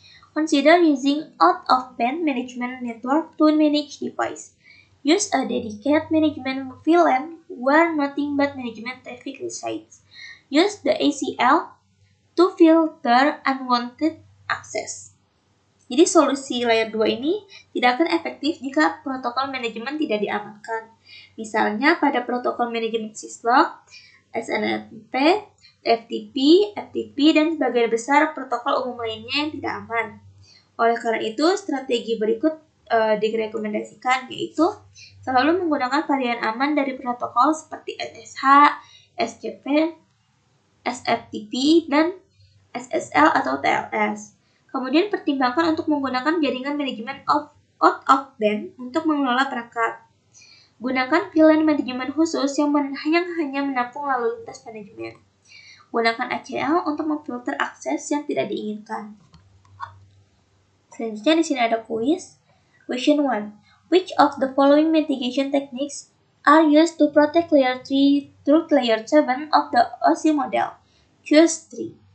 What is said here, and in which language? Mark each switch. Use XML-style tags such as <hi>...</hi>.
<en>Consider using out-of-band management network to manage device. Use a dedicated management VLAN where nothing but management traffic resides. Use the ACL to filter unwanted access.</en> <id>Jadi solusi layer 2 ini tidak akan efektif jika protokol manajemen tidak diamankan. Misalnya pada protokol manajemen syslog, SNMP, FTP, FTP, dan sebagian besar protokol umum lainnya yang tidak aman. Oleh karena itu, strategi berikut direkomendasikan yaitu selalu menggunakan varian aman dari protokol seperti SSH, SCP, SFTP, dan SSL atau TLS. Kemudian pertimbangkan untuk menggunakan jaringan manajemen out of band untuk mengelola perangkat. Gunakan VLAN manajemen khusus yang hanya menampung lalu lintas manajemen. Gunakan ACL untuk memfilter akses yang tidak diinginkan. Selanjutnya di sini ada kuis.</id> <en>Question 1. Which of the following mitigation techniques are used to protect layer 3 through layer 7 of the OSI model? Choose 3.</en>